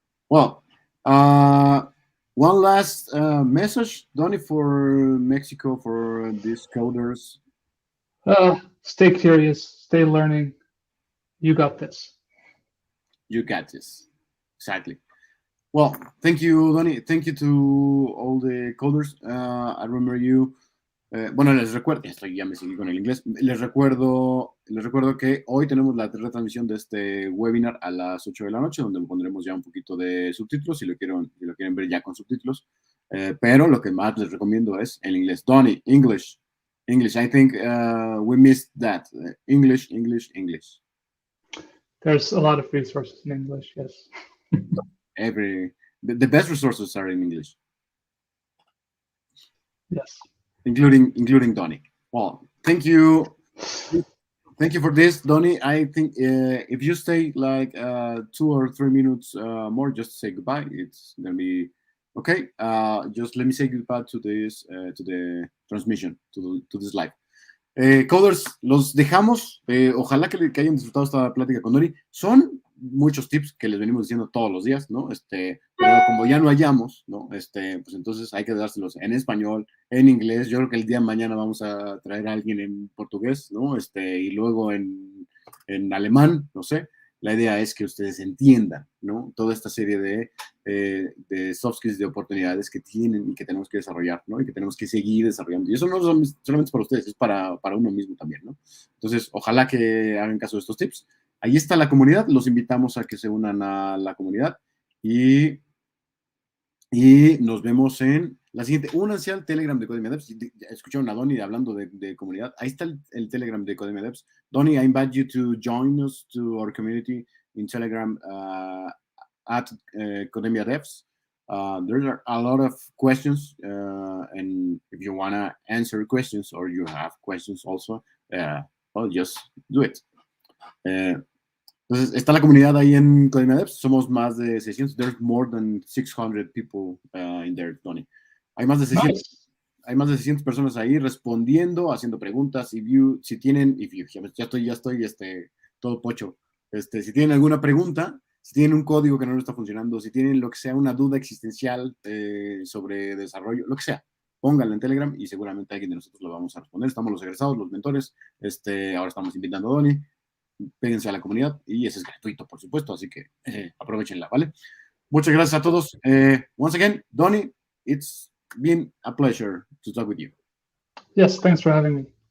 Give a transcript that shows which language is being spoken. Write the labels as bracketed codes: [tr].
[en] Well, one last message, Donny, for Mexico, for these coders. Stay curious. Stay learning. You got this. You got this. Exactly. Well, thank you, Donny. Thank you to all the coders. I remember you. [es] Bueno, les recuerdo, ya me seguí con el inglés. Les recuerdo que hoy tenemos la retransmisión de este webinar a las 8 de la noche, donde pondremos ya un poquito de subtítulos, si lo quieren ver ya con subtítulos. Pero lo que más les recomiendo es el inglés. [en] Donny, English. I think we missed that. English. There's a lot of resources in English. Yes. The best resources are in English. Yes. Including Donny. Well, thank you for this, Donny. I think if you stay like 2 or 3 minutes more, just to say goodbye. It's gonna be okay. Just let me say goodbye to the transmission, to this live. [es] Coders, los dejamos. Ojalá que hayan disfrutado esta plática con Donny. Son muchos tips que les venimos diciendo todos los días, ¿no? Pero como ya no hallamos, ¿no? Pues entonces hay que dárselos en español, en inglés. Yo creo que el día de mañana vamos a traer a alguien en portugués, ¿no? Y luego en alemán, no sé. La idea es que ustedes entiendan, ¿no? Toda esta serie de soft skills, de oportunidades que tienen y que tenemos que desarrollar, ¿no? Y que tenemos que seguir desarrollando. Y eso no solamente es para ustedes, es para uno mismo también, ¿no? Entonces, ojalá que hagan caso de estos tips. Ahí está la comunidad, los invitamos a que se unan a la comunidad y nos vemos en la siguiente. Únanse al Telegram de Kodemia Devs. Escucharon a Donny hablando de comunidad. Ahí está el Telegram de Kodemia Devs. [en] Donny, I invite you to join us to our community in Telegram at Kodemia Devs. There are a lot of questions, and if you want to answer questions or you have questions also, well, just do it. [es] Entonces, está la comunidad ahí en Kodemia Devs. Somos más de 600. [en] There's more than 600 people in there, Tony. [es] Hay más de 600. [en] Nice. [es] Hay más de 600 personas ahí respondiendo, haciendo preguntas. Si tienen, ya estoy todo pocho. Si tienen alguna pregunta, si tienen un código que no está funcionando, si tienen lo que sea, una duda existencial sobre desarrollo, lo que sea, pónganla en Telegram y seguramente alguien de nosotros lo vamos a responder. Estamos los egresados, los mentores. Ahora estamos invitando a Donny. Péguense a la comunidad y ese es gratuito, por supuesto, así que aprovechenla, ¿vale? Muchas gracias a todos. [en] Once again, Donny, it's been a pleasure to talk with you. Yes, thanks for having me.